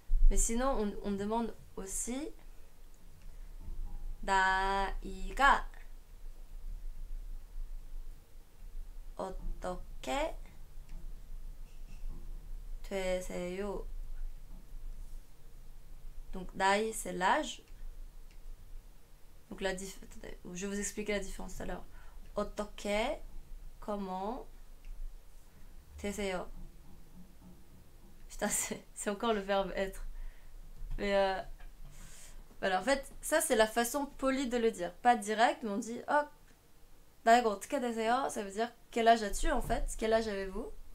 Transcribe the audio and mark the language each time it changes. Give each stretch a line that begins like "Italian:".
French: Mais sinon, on demande aussi
Korean: 나이가 어떻게 되세요?
French: Donc, 나이, c'est l'âge. Donc, je vais vous expliquer la différence tout à l'heure.
Korean: 어떻게, comment, 되세요.
French: Putain, c'est encore le verbe être. Mais voilà, en fait, ça c'est la façon polie de le dire. Pas direct, mais on dit oh, d'accord,
Korean: 어떻게 되세요?
French: Ça veut dire quel âge as-tu en fait? Quel âge avez-vous?